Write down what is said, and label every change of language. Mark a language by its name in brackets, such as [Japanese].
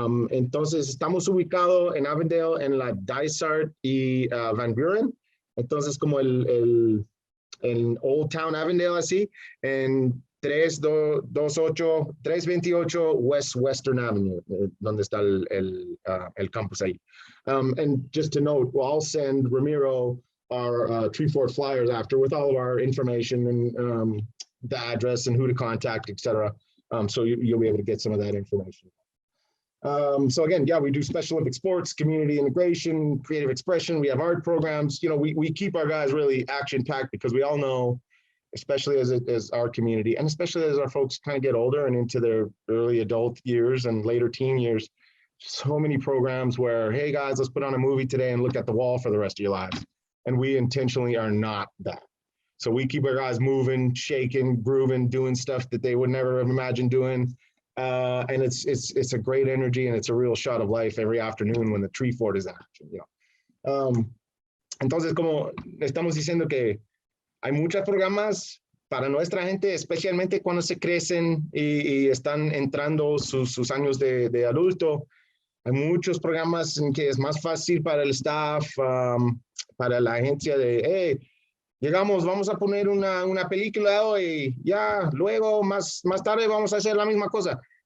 [Spanish] Entonces, estamos ubicados en Avondale, en la Dysart y Van Buren. Entonces, como el Old Town Avondale, así, en 328 Western Avenue, donde está el campus ahí. [English] And just to note, I'll send Ramiro our Tree Fort flyers after with all of our information and the address and who to contact, etc. So you'll be able to get some of that information. So again, yeah, we do Special Olympic sports, community integration, creative expression. We have art programs. You know, we keep our guys really action-packed because we all know, especially as our community, and especially as our folks kind of get older and into their early adult years and later teen years, so many programs where, hey guys, let's put on a movie today and look at the wall for the rest of your lives. And we intentionally are not that. So we keep our guys moving, shaking, grooving, doing stuff that they would never have imagined doing. And it's a great energy and it's a real shot of life every afternoon when the Tree Fort is in action, you know. [Spanish] Entonces, como estamos diciendo que hay muchos programas para nuestra gente, especialmente cuando se crecen y están entrando sus años de adulto. Hay muchos programas en que es más fácil para el staff, para la agencia de, hey, llegamos, vamos a poner una película hoy, ya, luego, más tarde vamos a hacer la misma cosa.